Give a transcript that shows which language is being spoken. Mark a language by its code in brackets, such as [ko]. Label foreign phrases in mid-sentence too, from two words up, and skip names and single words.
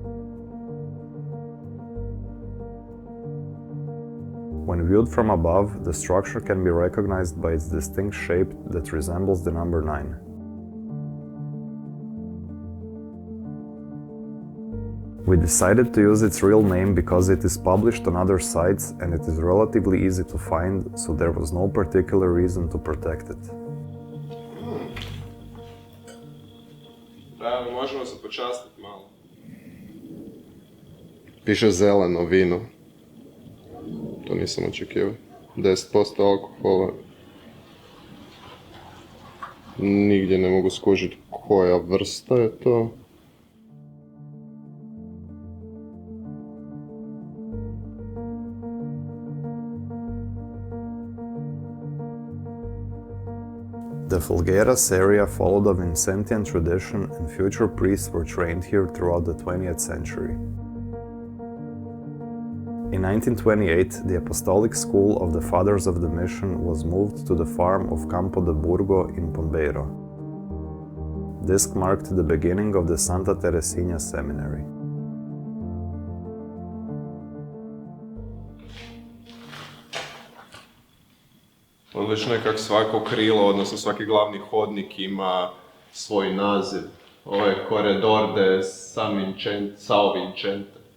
[en] When viewed from above, the structure can be recognized by its distinct shape that resembles the number 9. We decided to use its real name because it is published on other sites and it is relatively easy to find, so there was no particular reason to protect it. [hr] Da, možemo se počastiti malo. Piše zeleno vino. To nisam očekivao. 10% alkohola. Nigdje ne mogu skužiti koja vrsta je to. [en] The Felgueiras area followed a Vincentian tradition, and future priests were trained here throughout the 20th century. In 1928, the Apostolic School of the Fathers of the Mission was moved to the farm of Campo de Burgo in Pombeiro. This marked the beginning of the Santa Teresinha Seminary. [hr] Već nekak svako krilo, odnosno svaki glavni hodnik ima svoj naziv. Ovo je Corredor de São Vicente.